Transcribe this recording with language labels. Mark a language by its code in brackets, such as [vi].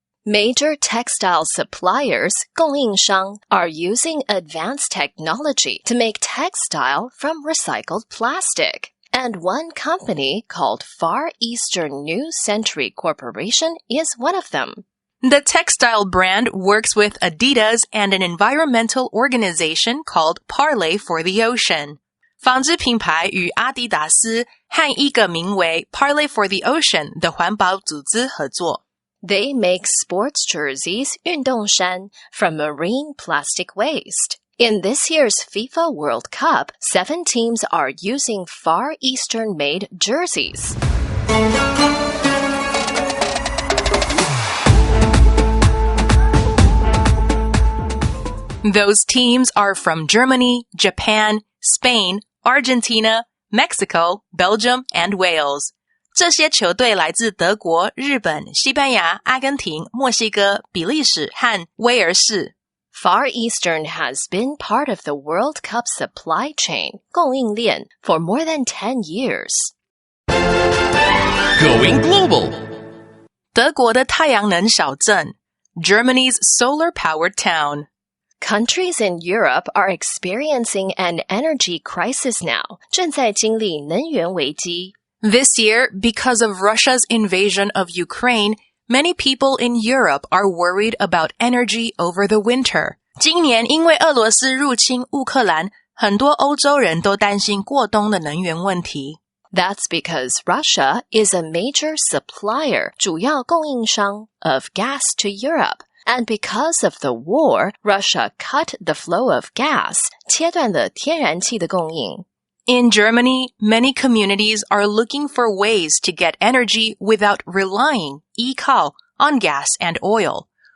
[en] Major textile suppliers, 供应商, are using advanced technology to make textile from recycled plastic. And one company called Far Eastern New Century Corporation is one of them. The textile brand works with Adidas and an environmental organization called Parley for the Ocean. [zh] 纺织品牌与阿迪达斯和一个名为 Parley for the Ocean 的环保组织合作。 [en] They make sports jerseys, 运动衫, from marine plastic waste. In this year's FIFA World Cup, 7 teams are using Far Eastern-made jerseys. Those teams are from Germany, Japan, Spain, Argentina, Mexico, Belgium, and Wales. [zh] 这些球队来自德国、日本、西班牙、阿根廷、墨西哥、比利时和威尔士。 [en] Far Eastern has been part of the World Cup supply chain, 供应链, for more than 10 years. Going global. [zh] 德国的太阳能小镇 [en] Germany's solar-powered town. Countries in Europe are experiencing an energy crisis now, [zh] 正在经历能源危机. [en] This year, because of Russia's invasion of Ukraine, many people in Europe are worried about energy over the winter. [zh] 今年因为俄罗斯入侵乌克兰，很多欧洲人都担心过冬的能源问题。 [en] That's because Russia is a major supplier, [zh] 主要供应商 [en] of gas to Europe. And because of the war, Russia cut the flow of gas, [zh] 切断了天然气的供应。 [en] In Germany, many communities are looking for ways to get energy without relying, 依靠, on gas and oil.